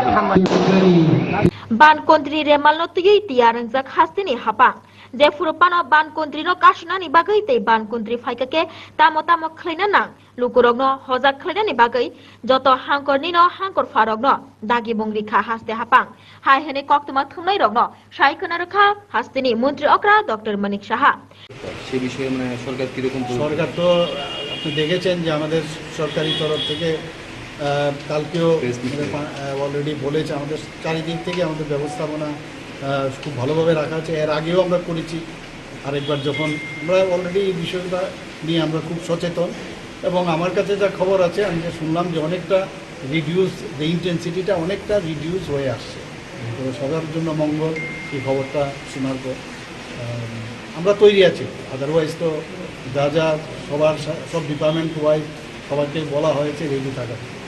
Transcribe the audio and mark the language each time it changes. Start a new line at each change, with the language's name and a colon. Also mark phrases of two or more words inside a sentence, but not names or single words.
Kok Borok: Ban kontri remal no tigi tiarang jak hastini hapang. Je furupano ban kontri no kashnani bagai te ban kontri faikake tamo khlina nang lukurok no hojak khlina ni bagai joto hangkor ni no hangkor farok no dagi bongri kha haste hapang hai hene koktuma thumnai rok no saikona rakha hastini মন্ত্রী অকরা ডক্টর মানিক সাহা
Bangla: সেই বিষয়ে মানে সরকার কি রকম সরকার তো আপনি দেখেছেন যে আমাদের সরকারি তরফ থেকে কালকেও অলরেডি বলেছে আমাদের চারিদিক থেকে আমাদের ব্যবস্থাপনা খুব ভালোভাবে রাখা আছে এর আগেও আমরা করেছি আরেকবার যখন আমরা অলরেডি এই বিষয়টা নিয়ে আমরা খুব সচেতন এবং আমার কাছে যা খবর আছে আমি যে শুনলাম যে অনেকটা রিডিউস যে ইন্টেন্সিটিটা অনেকটা রিডিউস হয়ে আসছে তো সবার জন্য মঙ্গল এই খবরটা শোনার পর আমরা তৈরি আছি আদারওয়াইজ তো যা যা সবার সব
English: department wise
Bangla: সবাইকে বলা হয়েছে রেডি থাকা